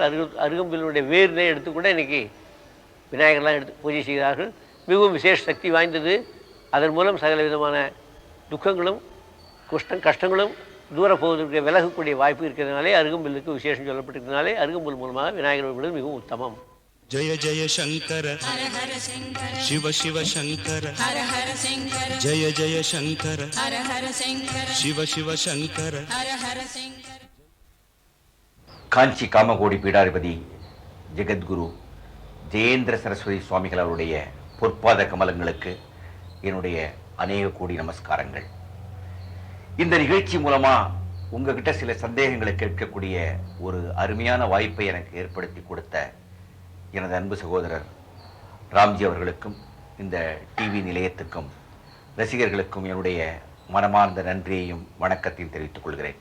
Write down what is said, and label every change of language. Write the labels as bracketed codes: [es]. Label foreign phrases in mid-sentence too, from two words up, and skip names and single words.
[ta] அருகம்பில்லுடைய வேர்னை எடுத்துக்கூட இன்றைக்கி விநாயகர்லாம் எடுத்து பூஜை செய்கிறார்கள். மிகவும் விசேஷ சக்தி வாய்ந்தது. அதன் மூலம் சகல விதமான துக்கங்களும் கஷ்டங்களும் தூர போவதற்கு விலகக்கூடிய வாய்ப்பு இருக்கிறதுனாலே அருகம்பில்லுக்கு விசேஷம் சொல்லப்பட்டிருக்கிறதுனாலே அருகம்புல் மூலமாக விநாயகர் வழிபடுவது மிகவும் உத்தமம். [sa] जय जय शंकर हर हर शंकर शिव शिव शंकर हर हर शंकर जय जय शंकर हर हर शंकर शिव शिव शंकर हर हर शंकर. [ta] காஞ்சி காமகோடி பீடாதிபதி ஜெகத்குரு ஜெயேந்திர சரஸ்வதி சுவாமிகள் அவருடைய பொற்பாத கமலங்களுக்கு என்னுடைய அநேக கோடி நமஸ்காரங்கள். இந்த நிகழ்ச்சி மூலமா உங்ககிட்ட சில சந்தேகங்களை கேட்கக்கூடிய ஒரு அருமையான வாய்ப்பை எனக்கு ஏற்படுத்தி கொடுத்த எனது அன்பு சகோதரர் ராம்ஜி அவர்களுக்கும் இந்த டிவி நிலையத்துக்கும் ரசிகர்களுக்கும் என்னுடைய மனமார்ந்த நன்றியையும் வணக்கத்தையும் தெரிவித்துக் கொள்கிறேன்.